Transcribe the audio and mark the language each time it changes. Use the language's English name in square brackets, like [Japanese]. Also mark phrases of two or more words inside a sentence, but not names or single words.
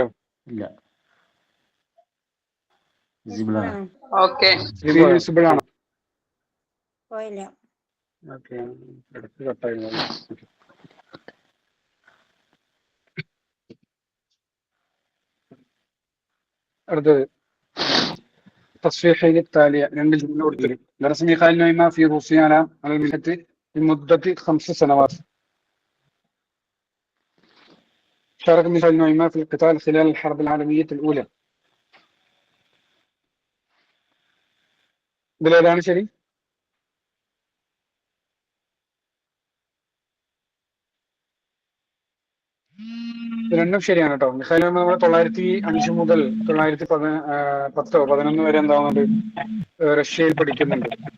[Malayalam] ഇല്ല, വിസിബിൾ ആണ്. ഓക്കെ. സ്ക്രീൻ വിസിബിൾ ആണോ? പോയില്ല. ഓക്കെ. ഇടയ്ക്ക് കട്ടായിരുന്നു. അടുത്തത് [Arabic] تصفيحين التالية [Malayalam] രണ്ട് ജുംല കൊടുത്തിട്ട് [Arabic] درس ميخائيل نويما في روسيا على المنحة لمدة 5 سنوات. شارك ميخائيل نويما في القتال خلال الحرب العالمية الأولى. [Malayalam] ഇതിലേതാണ് ശരി? രണ്ടും ശരിയാണ് കേട്ടോ. മിഖായിൽ നമ്മൾ 905 മുതൽ 910-11 വരെ എന്താവുന്നുണ്ട്, റഷ്യയിൽ പഠിക്കുന്നുണ്ട്.